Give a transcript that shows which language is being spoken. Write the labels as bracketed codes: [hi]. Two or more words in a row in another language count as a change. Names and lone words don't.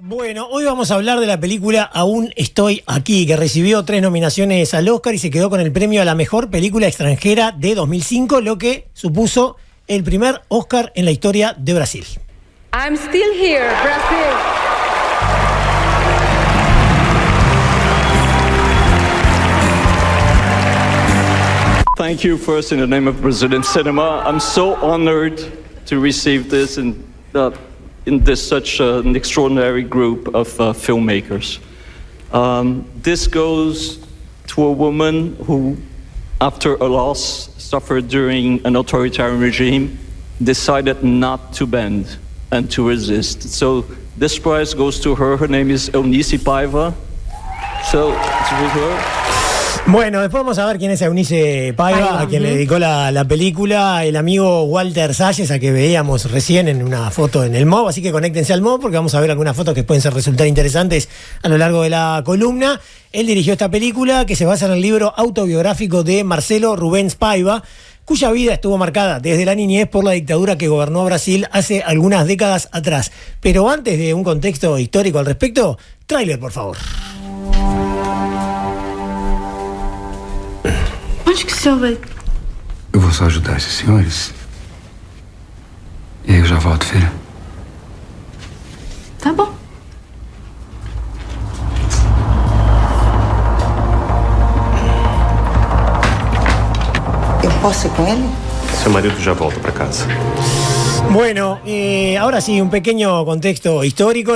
[es] Bueno, hoy vamos a hablar de la película Aún estoy aquí, que recibió 3 nominaciones al Oscar y se quedó con el premio a la mejor película extranjera de 2005, lo que supuso el primer Oscar en la historia de Brasil. [en] I'm still here, Brazil. Thank you first in the name of Brazilian cinema. I'm so honored to receive this in this such an extraordinary group of filmmakers. This goes to a woman who, after a loss suffered during an authoritarian regime, decided not to bend and to resist. So this prize goes to her. Her name is Eunice Paiva. So it's with her. [es] Bueno, después vamos a ver quién es Eunice Paiva, a quien le dedicó la película, el amigo Walter Salles, a que veíamos recién en una foto en el MOB, así que conéctense al MOB porque vamos a ver algunas fotos que pueden resultar interesantes a lo largo de la columna. Él dirigió esta película que se basa en el libro autobiográfico de Marcelo Rubens Paiva, cuya vida estuvo marcada desde la niñez por la dictadura que gobernó Brasil hace algunas décadas atrás. Pero antes de un contexto histórico al respecto, tráiler, por favor. [pt] Onde que o senhor vai? Eu vou só ajudar esses senhores. E aí eu já volto, filha. Tá bom. Eu posso ir com ele? Seu marido já volta para casa. [es] Bueno, ahora sí, un pequeño contexto histórico.